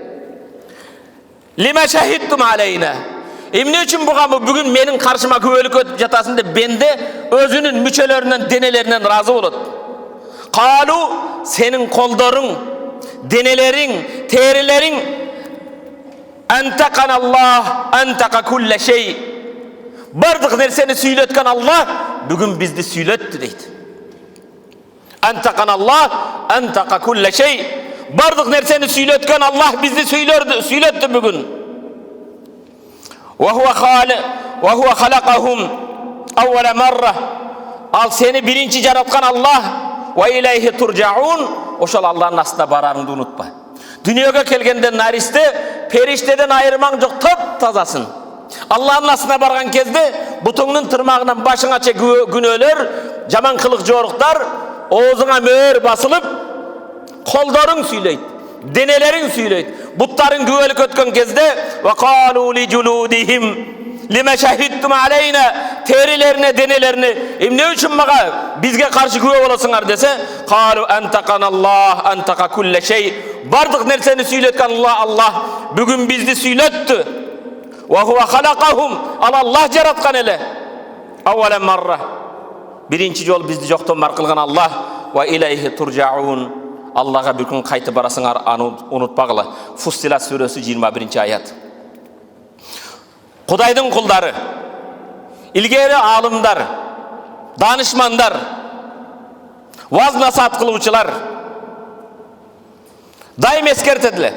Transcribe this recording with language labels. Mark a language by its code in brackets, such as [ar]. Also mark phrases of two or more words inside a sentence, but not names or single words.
[ar] لم شهدتم علينا. [ky] Эмне үчүн бүгүн менин каршыма күбөлүккө өтүп жатасың деп бенде өзүнүн мүчөлөрүнөн, денелеринен разы болот. [ar] Қалу, [ky] сенин колдоруң, денелериң, терилериң [ar] أنطقنا الله أنطق كل شيء. [ky] Бардык нерсени сүйлөткөн Аллах бүгүн бизди сүйлөттү дейт. [ar] أنطقنا الله أنطق كل شيء. [ky] Бардык нерсени сүйлөткөн Аллах бизди сүйлөттү бүгүн. [ar] وهو خلقهم أول مرة. [ky] Ал сени биринчи жараткан Аллах. [ar] وإليه ترجعون. [ky] Ошол Аллахтын астына барарыңды унутпа. Дүнүйөгө келгенде наристе, периштеден айырмаң жок, таптазасың. Аллахтын астына барган кезде бутуңдун тырмагынан башыңача күнөөлөр, жаман кылык жоруктар, оозуңа мөөр басылып, колдоруң сүйлөйт, денелериң сүйлөйт. Буттарың күбөлүк өткөн кезде [ar] وقالوا لجلودهم لم شهدتم علينا, [ky] терилерине, денелерине эмне үчүн мага бизге каршы күбө болосуңар десе, [ar] قالوا أنطقنا الله أنطق كل شيء. [ky] Бардык нерсени сүйлөткөн Аллах бүгүн бизди сүйлөттү. [ar] وهو خلقهم, [ky] Аллах жараткан эле. [ar] أول مرة. [ky] Биринчи жол бизди жоктон бар кылган Аллах. [ar] وإليه ترجعون. [ky] Аллага bir күн кайтып барасыңар, аны унутпагыла. Фуссилат сүрөсү 21 аят. Кудайдын кулдары, илгери алымдар, данышмандар, ваз насаат кылуучулар дайым эскертедиле.